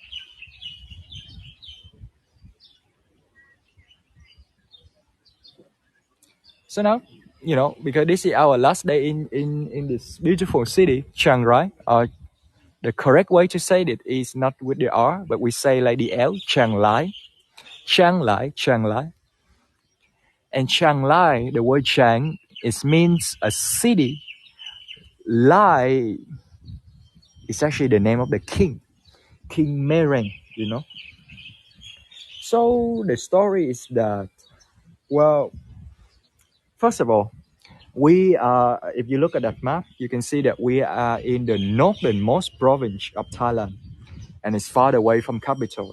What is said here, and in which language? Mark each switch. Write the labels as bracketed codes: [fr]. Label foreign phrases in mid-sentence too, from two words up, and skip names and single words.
[en] So now, because this is our last day in this beautiful city, Chiang Rai. The correct way to say it is not with the R, but we say like the L, Chiang Lai, Chiang Lai, Chiang Lai. And Chiang Lai, the word Chiang, it means a city. Lai is actually the name of the king, King Mereng. So the story is that, well, first of all, we are, if you look at that map, you can see that we are in the northernmost province of Thailand, and it's far away from capital.